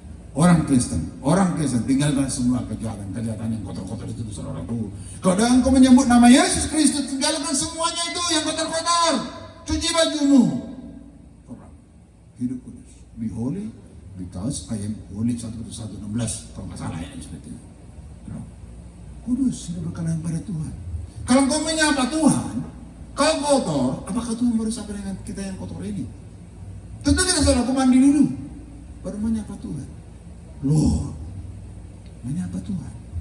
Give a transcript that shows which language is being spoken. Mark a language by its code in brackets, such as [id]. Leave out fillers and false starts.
[id] Orang Kristen tinggalkan semua kejahatan yang kotor-kotor itu, saudaraku. Kalau engkau menyebut nama Yesus Kristus, tinggalkan semuanya itu yang kotor-kotor. Cuci bajumu. Hidup kudus. [en] Be holy because I am holy. [id] 1 Petrus 1:16 kalau nggak salah ya seperti itu. Kudus, hidup berkenan pada Tuhan. Kalau engkau menyapa Tuhan, kau kotor, apakah Tuhan baru sampai dengan kita yang kotor ini? Tentu kita saudaraku mandi dulu, baru menyapa Tuhan. Lord, menyapa Tuhan.